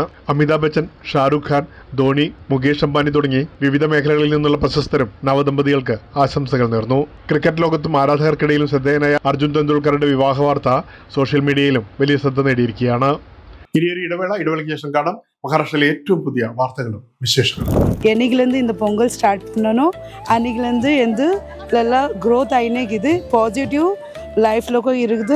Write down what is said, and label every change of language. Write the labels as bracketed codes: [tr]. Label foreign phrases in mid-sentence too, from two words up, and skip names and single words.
[ml] അമിതാഭ് ബച്ചൻ, ഷാരൂഖ് ഖാൻ, ധോണി, മുകേഷ് അംബാനി തുടങ്ങി വിവിധ മേഖലകളിൽ നിന്നുള്ള പ്രശസ്തരും നവദമ്പതികൾക്ക് ആശംസകൾ നേർന്നു. ക്രിക്കറ്റ് ലോകത്തും ആരാധകർക്കിടയിലും ശ്രദ്ധേയനായ അർജുൻ തെണ്ടുൽക്കറുടെ വിവാഹ വാർത്ത [en] social media [ml] വലിയ ശ്രദ്ധ നേടിയിരിക്കുകയാണ്. ഇനിയൊരു ഇടവേളയ്ക്ക് ശേഷം കാണാം மகாராஷ்டிரால ഏറ്റവും പുതിയ വാർത്തകളും വിശേഷങ്ങളും. [ta] என்னைக்குலேருந்து இந்த பொங்கல் ஸ்டார்ட் பண்ணணும், அன்னைக்குலேருந்து எல்லாம் க்ரோத் ஆகினே இருக்குது, [en] positive life [ta] இருக்குது.